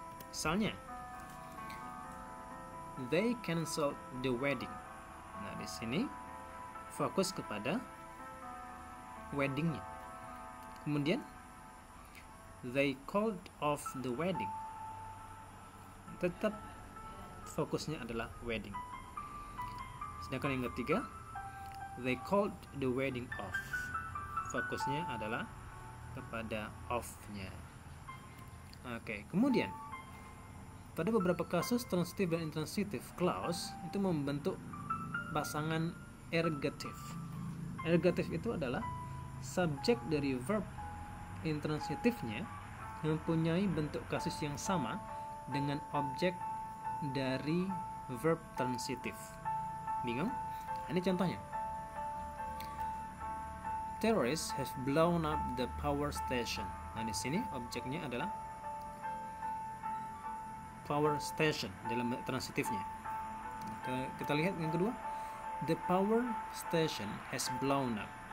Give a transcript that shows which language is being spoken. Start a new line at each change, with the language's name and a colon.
Indonesian: Misalnya,
English: they canceled the wedding.
Indonesian: Nah, di sini fokus kepada weddingnya. Kemudian,
English: they called off the wedding.
Indonesian: Tetap fokusnya adalah wedding. Sedangkan yang ketiga,
English: they called the wedding off.
Indonesian: Fokusnya adalah kepada off-nya. Oke, kemudian pada beberapa kasus transitive dan intransitive clause itu membentuk pasangan ergative. Ergative itu adalah subjek dari verb intransitifnya mempunyai bentuk kasus yang sama dengan objek dari verb transitif. Bingung? Ini contohnya.
English: Terrorists have blown up the power station.
Indonesian: Nah, di sini objeknya adalah power station dalam transitifnya. Kita lihat yang kedua.
English: The power station has blown up.